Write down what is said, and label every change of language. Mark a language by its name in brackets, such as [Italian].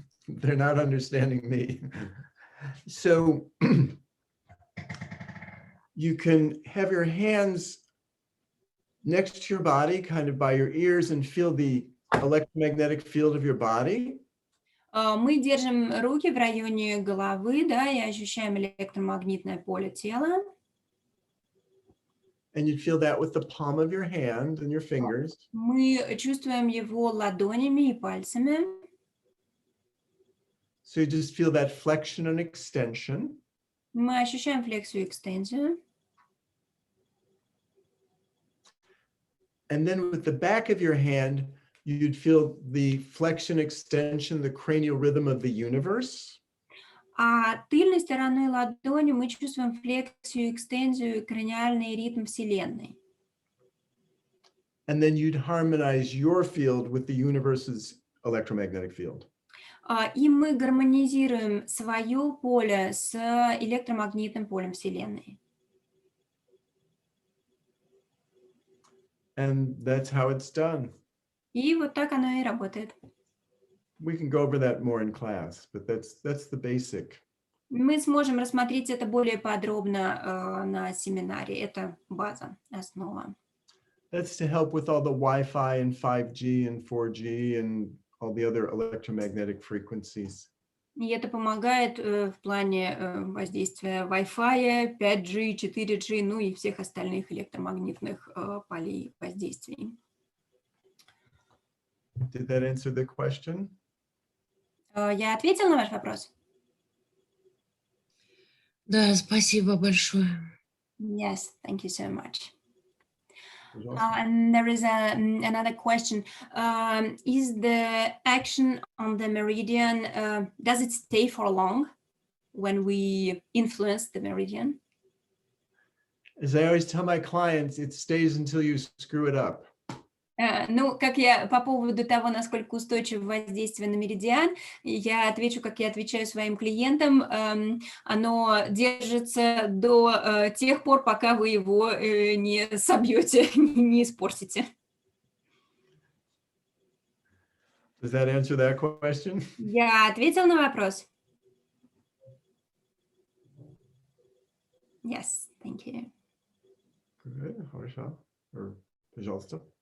[English] They're not understanding me. So you can have your hands next to your body, kind of by your ears, and feel the electromagnetic field of your body. [Russian] Мы держим руки в районе головы, да, и ощущаем электромагнитное поле тела. [English] And you'd feel that with the palm of your hand and your fingers. [Russian] Мы чувствуем его ладонями и пальцами. [English] So you just feel that flexion and extension. [Russian] Мы ощущаем флексию и экстензию. [English] And then with the back of your hand, you'd feel the flexion, extension, the cranial rhythm of the universe. [Russian] А тыльной стороной ладони мы чувствуем флексию, экстензию и краниальный ритм Вселенной. [English] And then you'd harmonize your field with the universe's electromagnetic field. [Russian] И мы гармонизируем свое поле с электромагнитным полем Вселенной. [English] And that's how it's done. [Russian] И вот так оно и работает. [English] We can go over that more in class, but that's the basic. [Russian] Мы сможем рассмотреть это более подробно на семинаре. Это база, основа. [English] That's to help with all the Wi-Fi and 5G and 4G and all the other electromagnetic frequencies. [Russian] И это помогает в плане воздействия Wi-Fi, 5G, 4G, ну и всех остальных электромагнитных полей воздействий. [English] Did that answer the question? [Russian] Я ответила на ваш вопрос? Да, спасибо большое. [English] Yes, thank you so much. [Russian] Пожалуйста. [English] And there is another question. Is the action on the meridian, does it stay for long when we influence the meridian? As I always tell my clients, it stays until you screw it up. [Russian] Ну, как я по поводу того, насколько устойчиво воздействие на меридиан, я отвечу, как я отвечаю своим клиентам, оно держится до тех пор, пока вы его не собьете, не испортите. [English] Does that answer that question? [Russian] Я ответила на вопрос? [English] Yes, thank you. Good. [Russian] Хорошо. Or, пожалуйста.